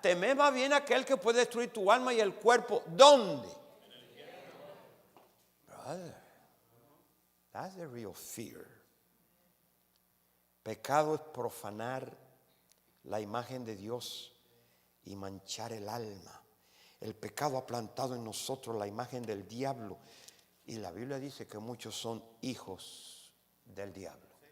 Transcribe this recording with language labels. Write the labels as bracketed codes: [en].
[es] Temed más bien aquel que puede destruir tu alma y el cuerpo. ¿Dónde? [en] Brother, that's the real fear. [es] Pecado es profanar la imagen de Dios y manchar el alma. El pecado ha plantado en nosotros la imagen del diablo. Y la Biblia dice que muchos son hijos del diablo.